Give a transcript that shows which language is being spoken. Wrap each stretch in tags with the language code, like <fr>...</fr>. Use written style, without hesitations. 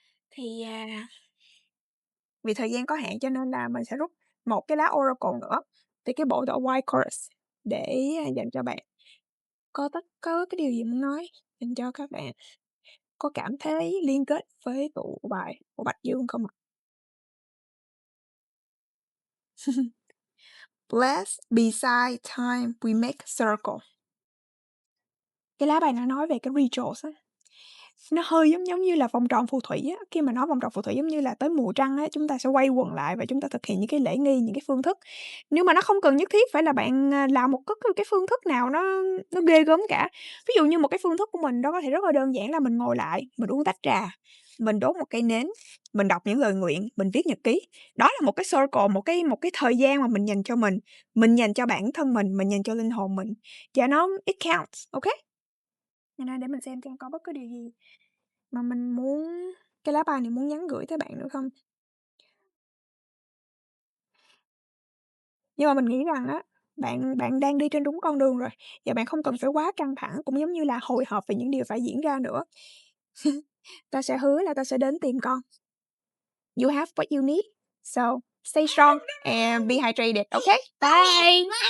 <vi>Thì vì thời gian có hạn cho nên là mình sẽ rút một cái lá Oracle nữa từ cái bộ The White Chorus để dành cho bạn. Có cái điều gì muốn nói dành cho các bạn có cảm thấy liên kết với tụ bài của Bạch Dương không ạ?</vi> <en>Blessed beside time we make circle.</en> <vi>Cái lá bài nó nói về cái rituals á. Nó hơi giống như là vòng tròn phù thủy á. Khi mà nói vòng tròn phù thủy giống như là tới mùa trăng á, chúng ta sẽ quay quần lại và chúng ta thực hiện những cái lễ nghi, những cái phương thức. Nhưng mà nó không cần nhất thiết phải là bạn, làm một cái phương thức nào nó ghê gớm cả. Ví dụ như một cái phương thức của mình đó có thể rất là đơn giản là mình ngồi lại, mình uống tách trà, mình đốt một cây nến, mình đọc những lời nguyện, mình viết nhật ký. Đó là một cái circle, một cái thời gian mà mình dành cho mình dành cho bản thân mình dành cho linh hồn mình. Và</vi> <en>it counts, okay?</en> <vi>Cho nên để mình xem có bất cứ điều gì mà mình muốn cái lá bài này muốn nhắn gửi tới bạn nữa không? Nhưng mà mình nghĩ rằng á, bạn đang đi trên đúng con đường rồi, và bạn không cần phải quá căng thẳng, cũng giống như là hồi hộp về những điều phải diễn ra nữa. Ta sẽ hứa là ta sẽ đến tìm con.</vi> <en>You have what you need, so stay strong and be hydrated, okay? Bye.</en>